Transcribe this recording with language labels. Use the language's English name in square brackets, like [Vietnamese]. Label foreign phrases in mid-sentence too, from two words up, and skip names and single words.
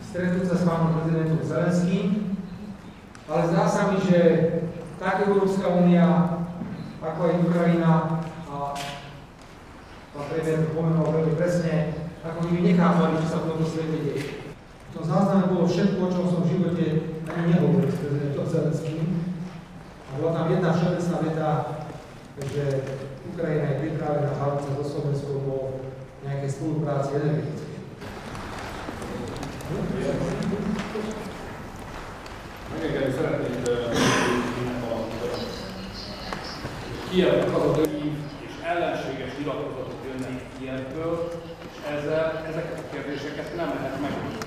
[Slovak] Ale zdá sa mi, že tak Európska únia, ako aj Ukrajina, a pán prezident to pomenoval veľmi presne, ako by nechápali, čo sa v tomto svete deje. V tom zázname bolo všetko, o čom som v živote ani nehovoril s prezidentom Zelenským. A bola tam jedna všeobecná veta, že Ukrajina je pripravená baviť sa so Slovenskom o nejakej spolupráci energetickej. [Hungarian] Megengedni szeretnék Kijevnek azok és ellenséges nyilatkozatok jönnek Kijevből, és ezeket a kérdéseket nem lehet megoldani.